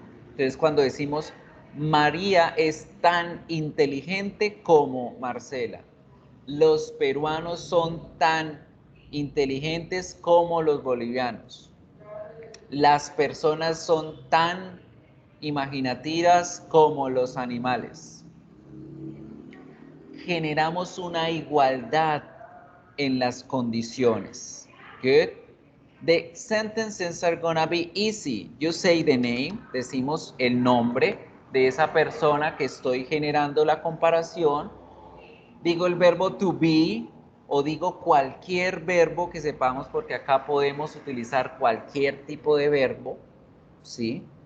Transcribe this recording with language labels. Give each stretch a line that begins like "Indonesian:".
Spanish: Entonces, cuando decimos María es tan inteligente como Marcela, los peruanos son tan inteligentes como los bolivianos, las personas son tan imaginativas como los animales. Generamos una igualdad en las condiciones.
English: Good. The sentences are gonna be easy. You say the name,
Spanish: decimos el nombre de esa persona que estoy generando la comparación. Digo el verbo to be o digo cualquier verbo que sepamos porque acá podemos utilizar cualquier tipo de verbo, ¿sí?